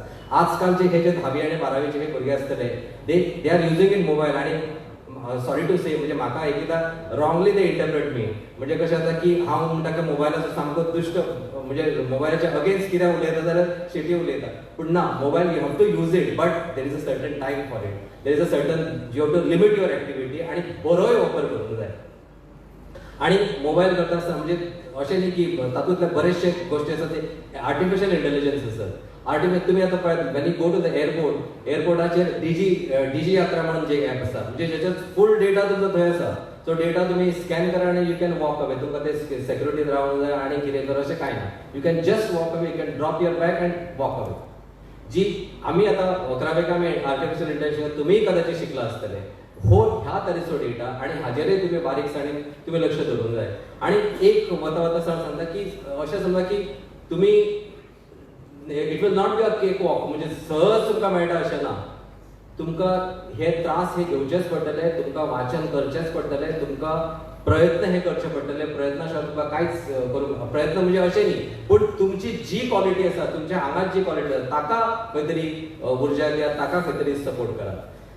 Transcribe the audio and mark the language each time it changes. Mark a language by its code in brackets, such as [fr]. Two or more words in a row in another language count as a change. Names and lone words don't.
[kok] आजकालचे हे जे 10वी आनी 12वीचे हे भुरगे आसतले [en] they are using in mobile [kok] आनी [en] sorry to say [kok] म्हणजे म्हाका एकदा [en] wrongly they interpret me [kok] म्हणजे कशें जाता की हांव म्हणटा की मोबायलाचो सामको दुश्ट म्हणजे मोबायलाच्या अगेन्स्ट कितें उलयता जाल्यार शेटी उलयता पूण ना मोबायल [en] you have to use it but there is a certain time for it. there is a certain you have to limit your activity [kok] आनी बरोय वापर करूंक जाय. आणि मोबाईल करता आसतना म्हणजे अशें न्ही की तातूंतले बरेचशे गोश्टी आसा ते [en] artificial intelligence [kok] आसत. तुम्ही आता पळयात [en] when you go to the airportacher [kok] डीजी यात्रा म्हणून जे ऍप आसा म्हणजे ज्याच्यात फुल डेटा तुमचो थंय आसा. तो डेटा तुम्ही स्कॅन करा आणि [en] you can walk away. [kok] तुमकां ते सेक्युरिटीन रावूंक जाय आनी कितें कर अशें कांय ना. [en] you can just walk away. you can drop your bag and walk away. [kok] जी आमी आतां 11वेक आमी [en] artificial intelligence [kok] तुमीय कदाचित शिकला आसतले. हो ह्या तरेचो डेटा आणि हाजेरय तुम्ही बारीकसाणेन तुम्ही लक्ष दवरूंक जाय. आणि एक वता सांगता की अशें समजा की तुम्ही [en] it will not be a cake walk, [kok] म्हणजे सहज तुमकां मेळटा अशें ना. तुमकां हे त्रास हे घेवचेच पडटले, तुमकां वाचन करचेच पडटले, तुमकां प्रयत्न हे करचे पडटले. प्रयत्ना शिवाय तुमकां कांयच करूंक, प्रयत्न म्हणजे अशें न्ही, पूण तुमची जी क्वॉलिटी आसा, तुमच्या आंगात जी क्वॉलिटी आसा ताका खंय तरी उर्जा दियात, ताका खंय तरी सपोर्ट करात.